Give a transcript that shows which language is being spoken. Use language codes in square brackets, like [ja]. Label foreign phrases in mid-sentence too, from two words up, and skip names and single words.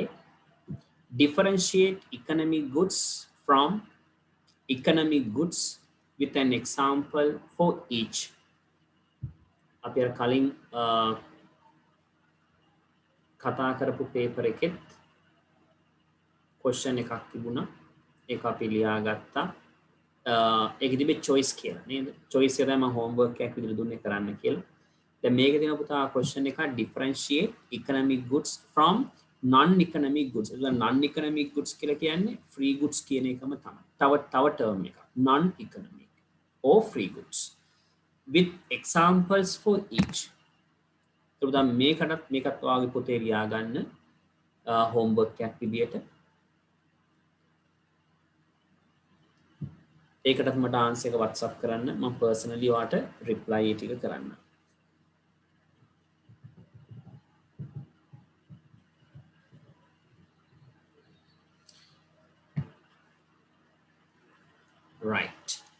[en] Differentiate economic goods from economic goods with an example for each. [si] අපි අර කලින් කතා කරපු paper එකෙත් question එකක් තිබුණා. ඒක අපි ලියාගත්තා. ඒක තිබෙ choice කියලා නේද? choice එක තමයි මම homework එකක් විදිහට දුන්නේ කරන්න කියලා. දැන් මේකේ තියෙන පුතා question එක [en] differentiate economic goods from non-economic goods. non-economic goods [si] කියලා කියන්නේ [en] free goods [si] කියන එකම තමයි. තව term එකක්. [en] non-economic or free goods with examples for each. [si] ඒක තමයි මේකත් ඔයාගේ පොතේ ලියා ගන්න homework එකක් විදියට. ඒකටත් මට answer එක WhatsApp කරන්න. මම personally ඔයාට reply ටික කරන්න. Right.